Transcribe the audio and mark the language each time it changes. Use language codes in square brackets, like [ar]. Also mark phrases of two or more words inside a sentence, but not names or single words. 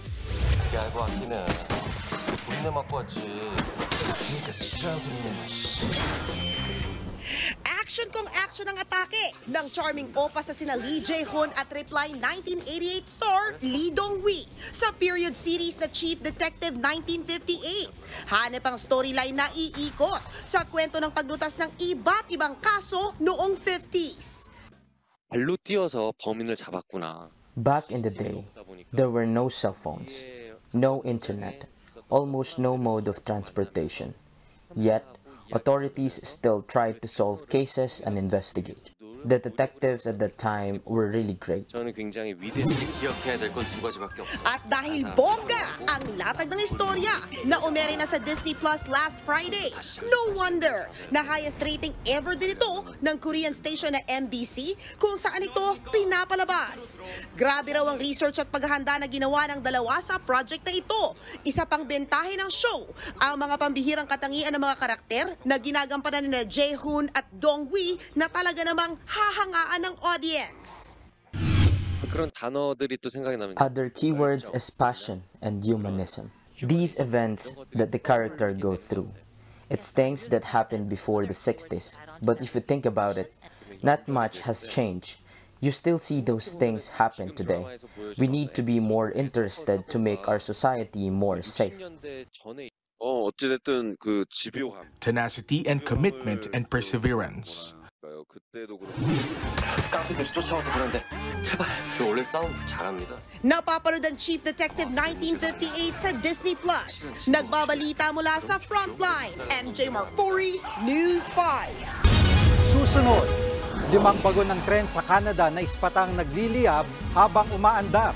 [tl] Action kung action ang atake ng charming opa sa sina Lee Jae-hoon at Reply 1988 star Lee Dong-wi sa [en] period series [tl] na Chief Detective 1958. Hanep ang storyline na iikot sa kwento ng paglutas ng iba't ibang kaso noong 50s. [ko] 발로 뛰어서 범인을 잡았구나. [en] Back in the day, there were no cell phones, no internet, almost no mode of transportation. Yet, authorities still tried to solve cases and investigate. The detectives at that time were really great. [ko] 저는 굉장히 위대하게 기억해야 될 건 두 가지밖에 없어요. [tl] At dahil bongga ang latag ng istorya na umere na sa Disney Plus [en] last Friday, no wonder [tl] na [en] highest rating ever [tl] din ito ng Korean station na MBC kung saan ito pinapalabas. Grabe raw ang research at paghahanda na ginawa ng dalawa sa project na ito. Isa pang bentahe ng show, ang mga pambihirang katangian ng mga karakter na ginagampanan ni Jae-hoon at Dong-wi na talaga namang hahangaan ng audience. [ko] 그런 단어들이 또 생각이 나면 [en] Other keywords is passion and humanism. These events that the character go through. It's things that happened before the 60s, but if you think about it, not much has changed. You still see those things happen today. We need to be more interested to make our society more safe. [ko] 어찌됐든 그 집요함. [en] Tenacity and commitment and perseverance. [ko] 깡패들이 쫓아와서 그런데 제발 저 원래 싸움 잘합니다. [tl] Napapanood ang Chief Detective 1958 sa Disney Plus. Nagbabalita mula sa Frontline. MJ Marfori, News 5. Susunod, 5 bago ng tren sa Canada na ispatang nagliliyab habang umaandar.